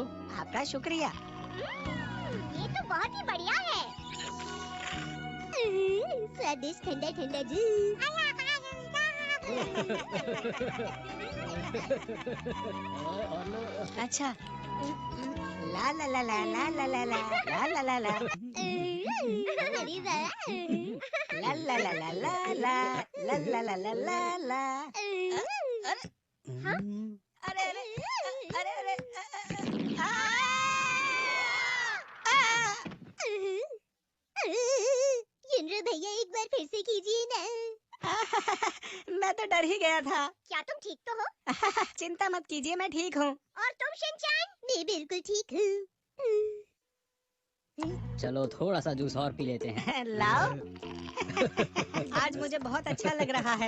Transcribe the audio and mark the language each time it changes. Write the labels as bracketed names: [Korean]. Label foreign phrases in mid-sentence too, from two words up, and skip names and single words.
[Hindi] आपका शुक्रिया। ये तो बहुत ही बढ़िया है। स्वादिष्ट ठंडा ठंडा जूस। अच्छा। ला ला ला ला ला ला ला ला ला ला ला ला अरे वाह। ला ला ला ला ला ला ला ला ला ला ला ला। अरे अरे अरे अरे युनरो भैया एक बार फिर से कीजिए ना। मैं तो डर ही गया था। क्या तुम ठीक तो हो? चिंता मत कीजिए, मैं ठीक हूँ। और तुम शिनचैन? मैं बिल्कुल ठीक हूँ। चलो थोड़ा सा जूस और पी लेते हैं। लाओ। आज मुझे बहुत अच्छा लग रहा है।